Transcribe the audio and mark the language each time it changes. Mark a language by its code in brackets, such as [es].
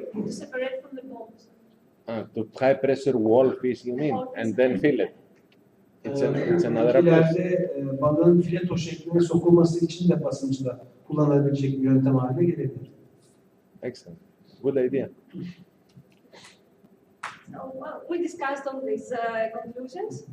[en] to separate from the bones. To high pressure wall fish, you mean, and then fillet. It's another approach. [tr] İleride balığın fileto şekline sokulması için de basınçla kullanılabilecek bir yöntem haline gelebilir. [en] Excellent. Good idea. So we discussed all these conclusions,